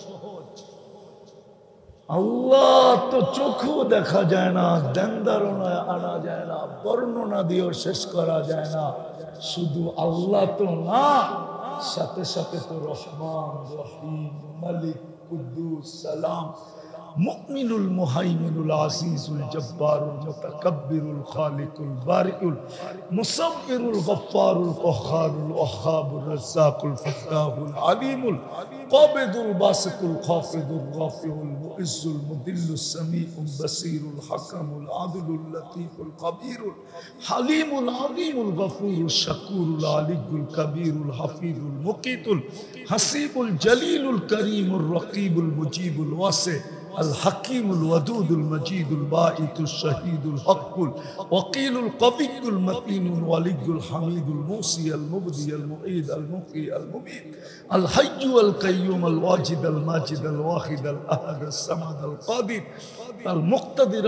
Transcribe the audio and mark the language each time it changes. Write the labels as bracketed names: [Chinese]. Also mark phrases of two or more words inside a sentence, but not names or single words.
[Bangla] আল্লাহ তো চোখেও দেখা যায় না, ধ্যান ধারণায় আনা যায় না, বর্ণনা দিয়েও শেষ করা যায় না। শুধু আল্লাহ তো না, সাথে সাথে তো রহমান, রহিম, মালিক, কুদ্দুস, সালাম, মুমিনুল, মুহাইমিনুল, আজিজুল, [Arabic] الجبار المتكبر الخالق البارئ المصور الغفار القهار الوهاب الرزاق الفتاح العليم القابض الباسط, الخافض الرافع المعز المذل السميع البصير الحكم العدل اللطيف الكبير الحليم العظيم الغفور الشكور العلي الكبير الحفيظ المقيت الحسيب الجليل الكريم, الرقيب المجيب الواسع, الحكيم الودود المجيد الباعث الشهيد الحق الوكيل القوي المتين الولي الحميد الموصي المبدي المعيد المحيي المميت الحي القيوم الواجد الماجد الواحد الأحد الصمد القادر المقتدر